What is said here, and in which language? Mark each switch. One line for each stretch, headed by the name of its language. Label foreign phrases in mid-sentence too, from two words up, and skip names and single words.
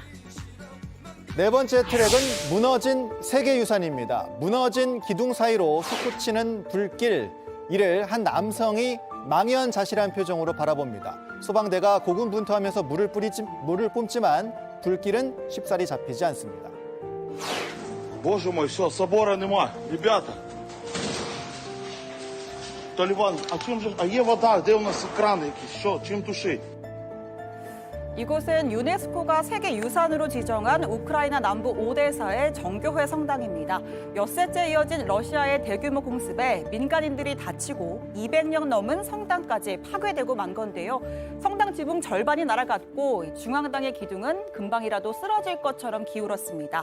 Korean: 네 번째 트랙은 무너진 세계유산입니다. 무너진 기둥 사이로 솟구치는 불길. 이를 한 남성이 망연자실한 표정으로 바라봅니다. 소방대가 고군분투하면서 물을 뿜지만 불길은 쉽사리 잡히지 않습니다.
Russian: Боже мой, все,
Ukrainian: собора нема,
Russian: ребята.
Ukrainian: Талібан, а є вода, де у нас крани якісь, що, чим тушить?
Korean: 이곳은 유네스코가 세계유산으로 지정한 우크라이나 남부 오데사의 정교회 성당입니다. 엿새째 이어진 러시아의 대규모 공습에 민간인들이 다치고 200년 넘은 성당까지 파괴되고 만 건데요. 성당 지붕 절반이 날아갔고 중앙당의 기둥은 금방이라도 쓰러질 것처럼 기울었습니다.